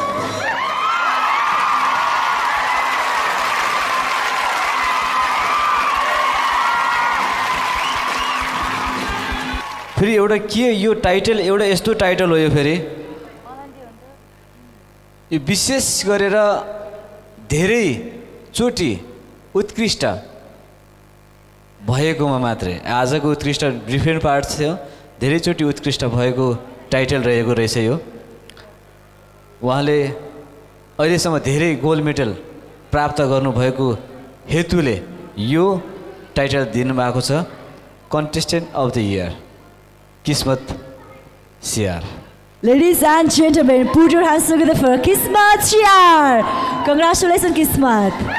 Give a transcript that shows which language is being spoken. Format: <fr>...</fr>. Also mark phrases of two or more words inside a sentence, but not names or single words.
<ne>फेरि एउटा के यो टाइटल एउटा यस्तो टाइटल हो यो फेरि यो विशेष गरेर धेरैचोटि उत्कृष्ट भएकोमा मात्रै आजको उत्कृष्ट</ne> <en>different part</en> <ne>थियो, धेरैचोटि उत्कृष्ट भएको टाइटल रहेको रहेछ यो। उहाँले अहिलेसम्म धेरै गोल्ड मेडल प्राप्त गर्नुभएको हेतुले यो टाइटल दिनुभएको छ</ne> <en>contestant of the year</en> <ne>किस्मत सियार।</ne> <en>Ladies and gentlemen, put your hands together for Kismat Siar. Congratulations, Kismat.</en>